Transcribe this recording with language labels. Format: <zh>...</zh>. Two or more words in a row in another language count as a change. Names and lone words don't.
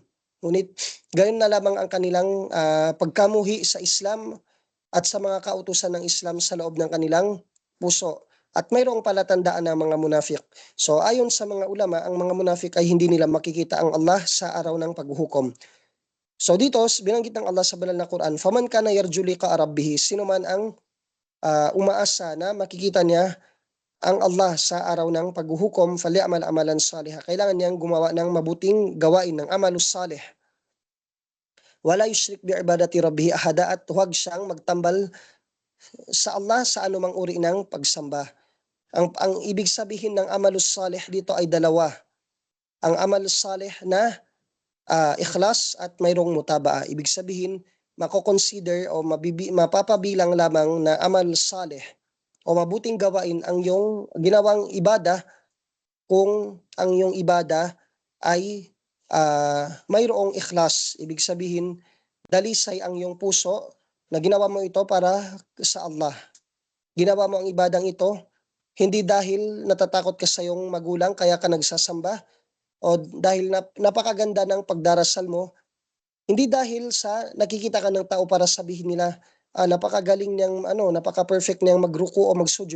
<tl>Ngunit gayon na lamang ang kanilang pagkamuhi sa Islam at sa mga kautusan ng Islam sa loob ng kanilang puso. At mayroong palatandaan ng mga munafik. So ayon sa mga ulama, ang mga munafik ay hindi nila makikita ang Allah sa araw ng paghuhukom. So dito, binanggit ng Allah sa banal na Quran,</tl> <ar>"فمن كان يرجو لقاء ربه,"</ar> <tl>sino man ang umaasa na makikita niya ang Allah sa araw ng paghuhukom,</tl> <ar>"فليعمل عملا صالحا."</ar> <tl>Kailangan niyang gumawa ng mabuting gawain ng</tl> <ar>العمل الصالح. ولا يشرك بعبادة ربه أحدا,</ar> <tl>at huwag siyang magtambal sa Allah sa anumang uri ng pagsamba. Ang ibig sabihin ng</tl> <ar>العمل الصالح</ar> <tl>dito ay dalawa. Ang</tl> <ar>العمل الصالح</ar> <tl>na ikhlas at mayroong mutabaa. Ibig sabihin, mako-consider o mapapabilang lamang na</tl> <ar>عمل صالح</ar> <tl>o mabuting gawain ang iyong ginawang ibada kung ang iyong ibada ay mayroong ikhlas. Ibig sabihin, dalisay ang iyong puso na ginawa mo ito para sa Allah. Ginawa mo ang ibadang ito hindi dahil natatakot ka sa iyong magulang kaya ka nagsasamba, o dahil napakaganda ng pagdarasal mo, hindi dahil sa nakikita ka ng tao para sabihin nila, napakagaling niyang napaka-perfect niyang magruku o magsujud.</tl>